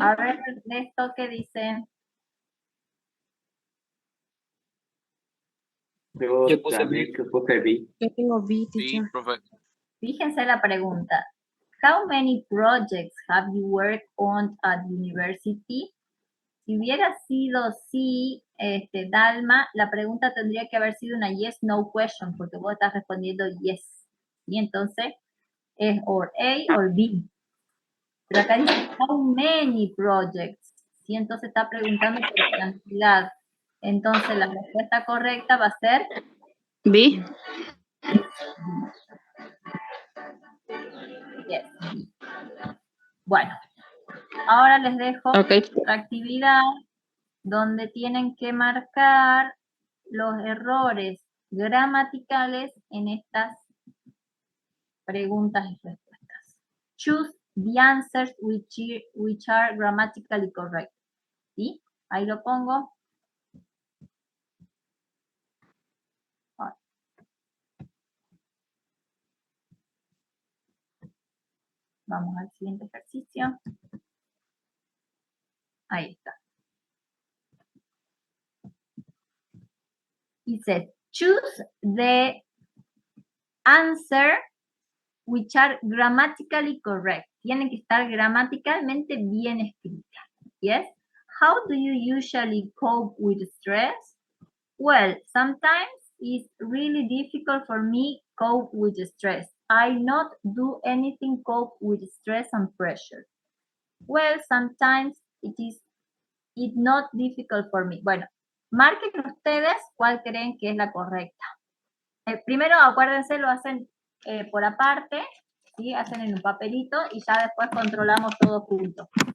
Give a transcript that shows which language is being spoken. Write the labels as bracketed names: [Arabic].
[Spanish] A ver, esto que dice. Yo también puse B. Yo tengo B, Sí, [English] teacher. [Spanish] profe. Fíjense la pregunta. [English] How many projects have you worked on at university? [Spanish] Si hubiera sido sí, Dalma, la pregunta tendría que haber sido una [English] yes, no question, [Spanish] porque vos estás respondiendo [English] yes. [Spanish] Y entonces es or A or B. Pero acá dice [English] how many projects. [Spanish] ¿Sí? Entonces está preguntando por cantidad. Entonces la respuesta correcta va a ser B. [English] Yes, B. [Spanish] Bueno, ahora les dejo [English] Okay. [Spanish] otra actividad donde tienen que marcar los errores gramaticales en estas preguntas y respuestas. [English] Choose the answers which are grammatically correct. [Spanish] ¿Sí? Ahí lo pongo. Vamos al siguiente ejercicio. Ahí está. Dice, [English] choose the answer which are grammatically correct. [Spanish] Tienen que estar gramaticalmente bien escritas. [English] Yes? How do you usually cope with stress? Well, sometimes it's really difficult for me cope with stress. I not do anything cope with stress and pressure. Well, sometimes it's not difficult for me. [Spanish] Bueno, marquen ustedes cuál creen que es la correcta. Primero, acuérdense, lo hacen por aparte, ¿sí? Hacen en un papelito y ya después controlamos todo junto.